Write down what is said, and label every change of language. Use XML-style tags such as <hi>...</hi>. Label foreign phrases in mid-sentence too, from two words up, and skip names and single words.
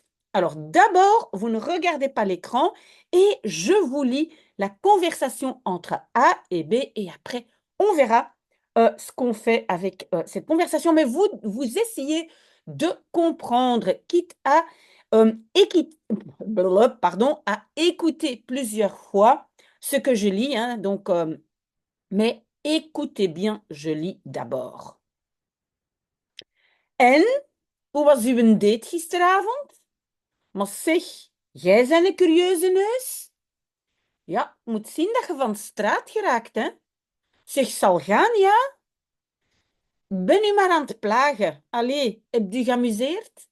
<fr>Alors, d'abord, vous ne regardez pas l'écran, et je vous lis la conversation entre A et B et après, on verra ce qu'on fait avec cette conversation. Mais vous essayez de comprendre, quitte à, pardon, à écouter plusieurs fois ce que je lis, hein, donc, mais écoutez bien, je lis d'abord.</fr> <nl>En, hoe was uw date gisteravond? Maar zeg, jij bent een curieuze neus. Ja, moet zien dat je van straat geraakt, hè? Zeg, zal gaan, ja? Ben u maar aan het plagen. Allee, heb je geamuseerd?</nl>